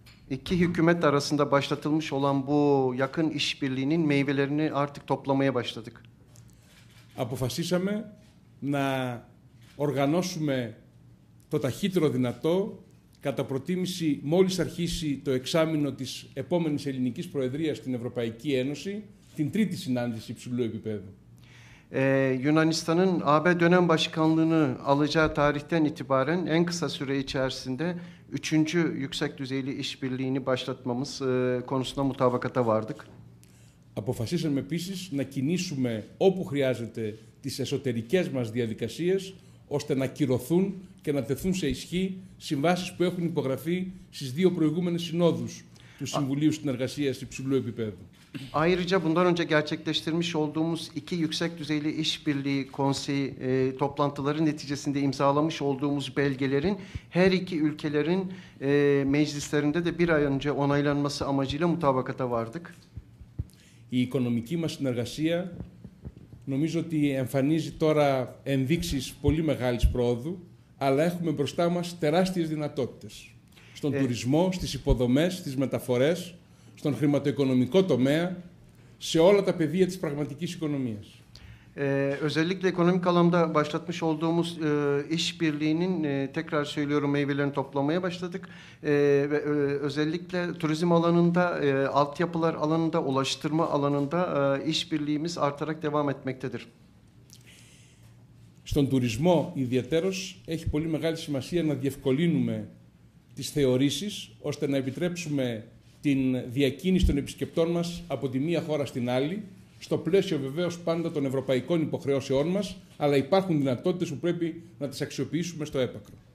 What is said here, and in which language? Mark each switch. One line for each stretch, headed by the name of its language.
Turkish: İki hükümet arasında başlatılmış olan bu yakın işbirliğinin meyvelerini artık toplamaya başladık.
Greek: Αποφασίσαμε να οργανώσουμε το ταχύτερο δυνατό κατά προτίμηση μόλις αρχίσει το εξάμηνο της επόμενης ελληνικής προεδρίας στην Ευρωπαϊκή Ένωση, την τρίτη συνάντηση υψηλού επίπεδου.
Turkish: Yunanistan'ın AB dönem başkanlığını alacağı tarihten itibaren en kısa süre içerisinde 3. yüksek düzeyli işbirliğini başlatmamız konusunda mutabakata vardık.
Greek: Αποφασίσαμε επίσης να κινήσουμε όπου χρειάζεται τις εσωτερικές μας διαδικασίες, ώστε να κυρωθούν και να τεθούν σε ισχύ συμβάσεις που έχουν υπογραφεί στις δύο προηγούμενες συνόδους του Συμβουλίου Συνεργασίας υψηλού επίπεδου.
Turkish: Ayrıca bundan önce gerçekleştirmiş olduğumuz 2 yüksek düzeyli işbirliği konseyi toplantıları neticesinde imzalamış olduğumuz belgelerin her iki ülkelerin meclislerinde de bir ay önce onaylanması amacıyla mutabakata vardık.
Greek: Η οικονομική μας συνεργασία νομίζω ότι εμφανίζει τώρα ενδείξεις πολύ μεγάλης πρόοδου, αλλά έχουμε μπροστά μας τεράστιες δυνατότητες. Στον τουρισμό, στις υποδομές, στις μεταφορές, στον χρηματοοικονομικό τομέα, σε όλα τα πεδία της πραγματικής οικονομίας.
Turkish: Özellikle ekonomik alanda başlatmış olduğumuz işbirliğinin tekrar söylüyorum meyvelerini toplamaya başladık ve özellikle turizm alanında, altyapılar alanında, ulaştırma alanında işbirliğimiz artarak devam etmektedir.
Greek: Στον τουρισμό ιδιαιτέρως έχει πολύ μεγάλη σημασία να διευκολύνουμε τις θεωρήσεις, ώστε να επιτρέψουμε την διακίνηση των επισκεπτών μας από τη μία χώρα στην άλλη, στο πλαίσιο vεβαίως πάντα των ευρωπαϊκών υποχρεώσεών μας, αλλά υπάρχουν δυνατότητες που πρέπει να τις αξιοποιήσουμε στο έπακρο.